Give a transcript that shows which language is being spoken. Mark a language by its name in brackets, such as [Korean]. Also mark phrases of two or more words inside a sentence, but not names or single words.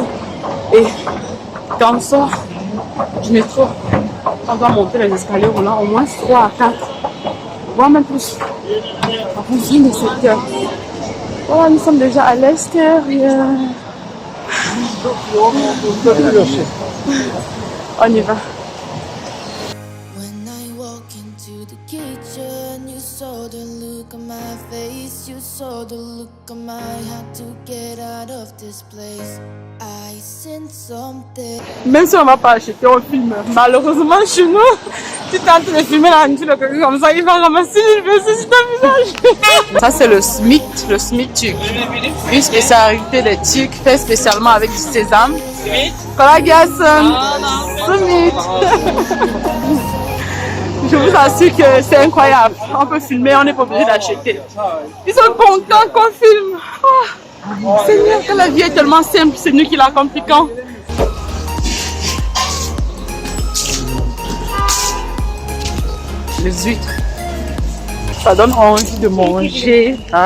[French] Et quand on sort du métro, on doit monter les escaliers roulants au moins 3 à 4, voire même plus, en fonction de cette heure. Voilà, nous sommes déjà à l'extérieur. On y va. [English] look on my face, you saw the look on my had to get out of this place. I sent something. [French] Même si on va pas acheter, on filme. Malheureusement, chez nous, tu t'es en train de filmer la nature, comme ça, il va ramasser les cheveux sur ton visage. Ça, c'est le smit turc. Une spécialité des Turcs, fait spécialement avec du sésame. [Turkish] Kolay gelsin. Smit. [French] Je vous assure que c'est incroyable. On peut filmer, on n'est pas obligé d'acheter. Ils sont contents qu'on filme. Oh, Seigneur, que la vie est tellement simple, c'est nous qui la compliquons. Les huîtres, ça donne envie de manger, hein?